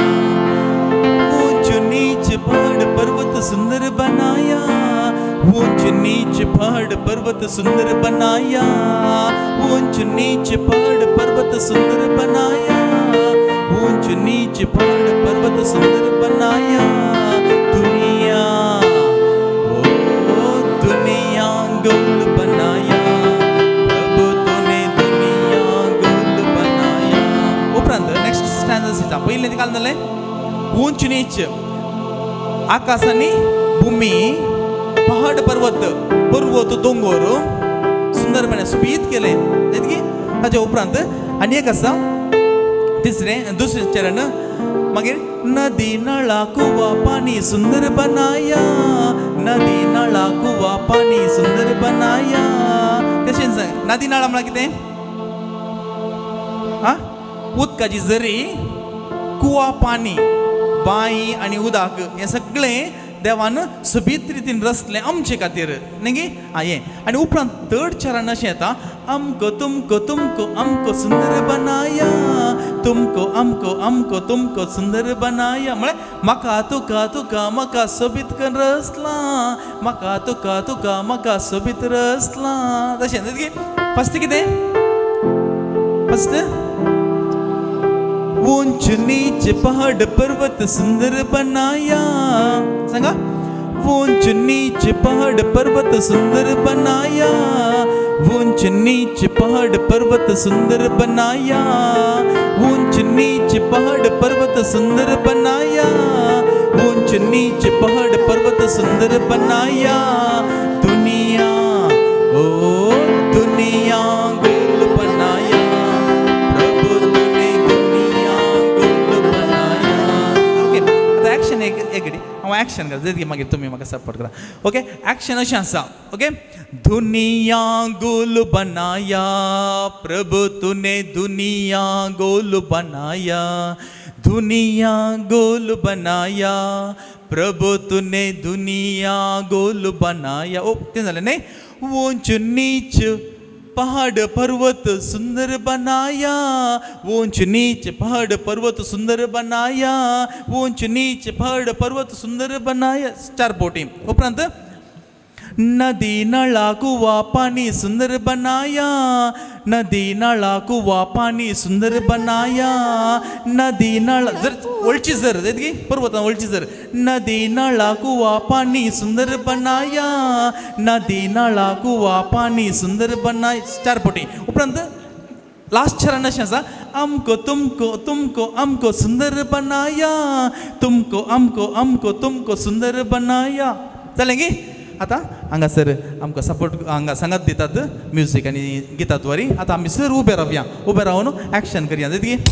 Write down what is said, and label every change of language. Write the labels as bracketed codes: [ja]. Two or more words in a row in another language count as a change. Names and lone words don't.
[hi] ऊंच नीच पहाड़ पर्वत सुंदर बनाया, ऊंच नीच पहाड़ पर्वत सुंदर बनाया, ऊंच नीच पहाड़ पर्वत सुंदर बनाया, ऊंच नीच पहाड़ पर्वत सुंदर बनाया. दुनिया ओ दुनिया गोल बनाया प्रभु तूने दुनिया गोल बनाया. [kok] उपरांत [en] next stanza [kok] दिता. पयलें काल जालें ऊंच नीच आकाश आनी भूमी, पहाड पर्वत पर्वत दोंगर सुंदरपणे सुबीत केले. ताच्या उपरांत आनी एक आसा दुसरें चरण. [hi] मागीर नदी नळा कुवा पाणी सुंदर बनाया, नदी नळा कुवा पाणी सुंदर बनाया. [kok] तशेंच नदी नळा म्हळ्यार कितें? उदकाची झरी, कुवा पाणी, बांय आनी उदक हें सगळें देवान सोबीत रितीन रचलें आमचे खातीर न्ही गे. हें आनी उपरांत थर्ड चरण अशें येता, [hi] हमको तुमको तुमको हमको सुंदर बनाया, तुमको हमको हमको तुमको सुंदर बनाया. [kok] म्हळ्यार म्हाका तुका तुका म्हाका सोबीत करून रचला, म्हाका तुका तुका म्हाका सोबीत रचला. तशें गे. फस्ट कितें? फस्ट [hi] ऊंच नीच पहाड़ पर्वत सुंदर बनाया. सांगा, ऊंच नीच पहाड़ पर्वत सुंदर बनाया, ऊंच नीच पहाड़ पर्वत सुंदर बनाया, ऊंच नीच पहाड़ पर्वत सुंदर बनाया, ऊंच नीच पहाड़ पर्वत सुंदर बनाया. दुनिया ओ दुनिया गोल बनाया प्रभु तूने दुनिया गोल बनाया. [kok] ओके, आता एक्शन एक हांव एक्शन करता, जरी मागीर तुमी म्हाका सपोर्ट करा. ओके, एक्शन अशें आसा. ओके, [hi] दुनिया गोल बनाया प्रभु तूने दुनिया गोल बनाया, दुनिया गोल बनाया प्रभु तूने दुनिया गोल बनाया. [kok] ओ तें जालें न्ही. [hi] ऊंच नीच पहाड़ पर्वत सुंदर बनाया, ऊंच नीच पहाड़ पर्वत सुंदर बनाया, ऊंच नीच पहाड़ पर्वत सुंदर बनाया. [kok] 4 पोटी. [hi] उपरांत नदी नळा कुवा पाणी सुंदर बनाया, नदी नळा कुवा पाणी सुंदर बनाया, नदी नळा [kok] जर वळची जर गे पर्वतां वळची जर, [hi] नदी नळा कुवा पाणी सुंदर बनाया, नदी नळा कुवा पाणी सुंदर बनाया. [kok] 4 पोटी. उपरांत लास्ट चरण अशें आसा, [hi] हमको तुमको तुमको हमको सुंदर बनाया, तुमको हमको हमको तुमको सुंदर बनाया. [kok] जालें गे. आतां हांगासर आमकां सपोर्ट हांगा सांगात दितात म्युजीक आनी गितां द्वारी. आतां आमी सर उबे रावया, उबे रावन एक्शन करया. जाता गे.